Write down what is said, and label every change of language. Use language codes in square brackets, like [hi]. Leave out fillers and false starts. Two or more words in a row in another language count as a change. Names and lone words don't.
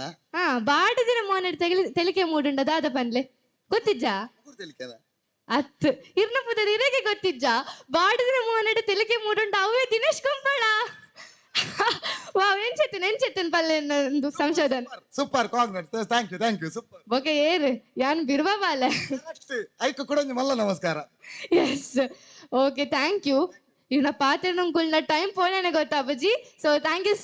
[tcy] ಬಾಡಿದಿನ ಮೋನೆಡ್ ತೆಲಿಕೆ ಮೂಡುಂಡ ದಾದ ಪನ್ಲೆ ಗೊತ್ತಿಜ್ಜ ಅತ್ ಇರ್ನಪುದದ ಇರಗೆ ಗೊತ್ತಿಜ್ಜ ಬಾಡಿದಿನ ಮೋನೆಡ್ ತೆಲಿಕೆ ಮೂಡುಂಡ ಅವೇ ದಿನೇಶ್ ಕುಂಪಳ ವಾವ್ ಎಂಚೆತ್ತನ್ ಪಲ್ಲೆ ಸಂಶೋಧನೆ [en] super congress thank you super [tcy] ಓಕೆ ಏರು ಯಾನ್ ಬಿರ್ವ ಬಾಲೆ ಐಕ ಕೂಡ ಮಲ್ಲ ನಮಸ್ಕಾರ [en] yes okay thank you [tcy] ಇವನ ಪಾತ್ರ ನಂಗೆ ಟೈಮ್ ಪೋನೆ ಗೊತ್ತಾಬಜಿ [en] so thank you